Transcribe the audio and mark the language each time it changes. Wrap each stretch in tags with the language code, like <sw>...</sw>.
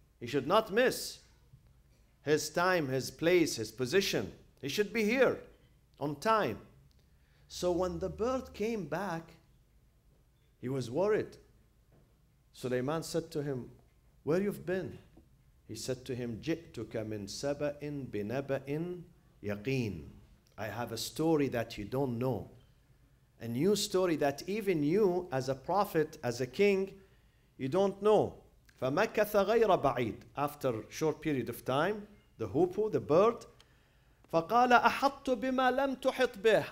<en>He should not miss his time, his place, his position. He should be here on time. So when the bird came back, he was worried. Sulaiman said to him, where you've been? He said to him,</en> <ar>جِئْتُكَ مِنْ سَبَإٍ بِنَبَإٍ يَقِينٍ.</ar> <en>I have a story that you don't know. A new story that even you, as a prophet, as a king, you don't know.</en> <ar>فَمَكَثَ غَيْرَ بَعِيدٍ.</ar> <en>After a short period of time, the hoopoe, the bird,</en> <ar>فَقَالَ أَحَطُّ بِمَا لَمْ تُحِطْ بِهِ.</ar>